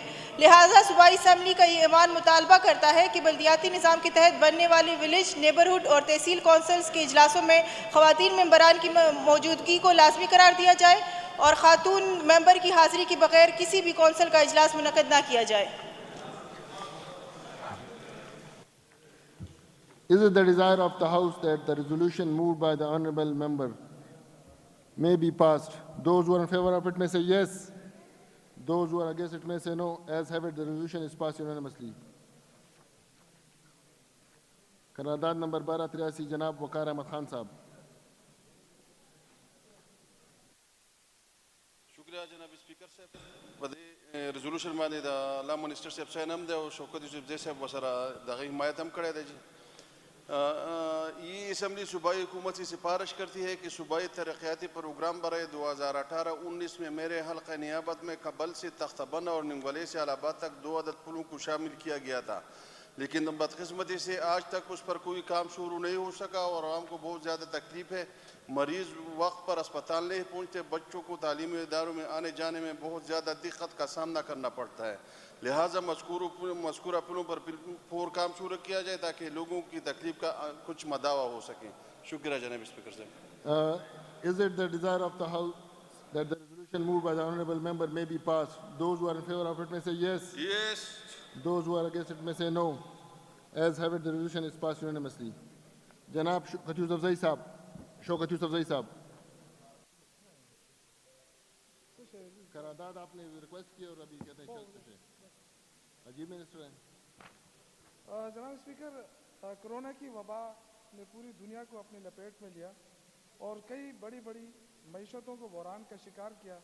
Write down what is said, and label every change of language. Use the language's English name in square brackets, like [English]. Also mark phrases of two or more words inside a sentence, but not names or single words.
[Urdu] لہٰذا صوبائی اسمبلی کا یہ ایوان مطالبہ کرتا ہے کہ بلدیاتی نظام کے تحت بننے والی ولیج، نیبرہڈ اور تحصیل کونسلز کے اجلاسوں میں خواتین ممبران کی موجودگی کو لازمی قرار دیا جائے اور خاتون ممبر کی حاضری کے بغیر کسی بھی کونسل کا اجلاس منعقد نہ کیا جائے۔ [English] Is it the desire of the House that the resolution moved by the Honourable Member may be passed? Those who are in favour of it may say yes. Those who are against it may say no. As have it, the resolution is passed unanimously. [Urdu] قرارداد نمبر 1283 جناب وقار احمد خان صاحب۔ [Pashto] شکریہ جناب اسپیکر صاحب، بدی ریزولوشن باندې د [English] law minister [Pashto] صاحب ساين هم دی او شوکت یوسف زئی صاحب وسره دغه حمایت هم کړی دی جی۔ [Urdu] یہ اسمبلی صوبائی حکومت سے سفارش کرتی ہے کہ صوبائی ترقیاتی پروگرام برائے 2018-19 میں میرے حلقہ نیابت میں قبل سے تختہ بند اور ننگولے سے الہ آباد تک 2 عدد پلوں کو شامل کیا گیا تھا، لیکن بدقسمتی سے آج تک اس پر کوئی کام شروع نہیں ہو سکا اور عوام کو بہت زیادہ تکلیف ہے۔ مریض وقت پر اسپتال نہیں پہنچتے، بچوں کو تعلیمی اداروں میں آنے جانے میں بہت زیادہ دقت کا سامنا کرنا پڑتا ہے۔ لہٰذا مذکورہ پلوں پر فور کام شروع کیا جائے تاکہ لوگوں کی تکلیف کا کچھ مداوع ہو سکے۔ شکریہ جناب اسپیکر صاحب۔ [English] Is it the desire of the House that the resolution moved by the Honourable Member may be passed? Those who are in favour of it may say yes. Yes. Those who are against it may say no. As have it, the resolution is passed unanimously. [Urdu] جناب شوکت یوسف زئی صاحب، شوکت یوسف زئی صاحب، قرارداد آپ نے ریکویسٹ کی اور ابھی کہتے ہیں چلتے ہیں، عجیب منسٹر ہیں۔ جناب اسپیکر، کرونا کی وبا نے پوری دنیا کو اپنی لپیٹ میں لیا اور کئی بڑی بڑی معیشتوں کو بحران کا شکار کیا۔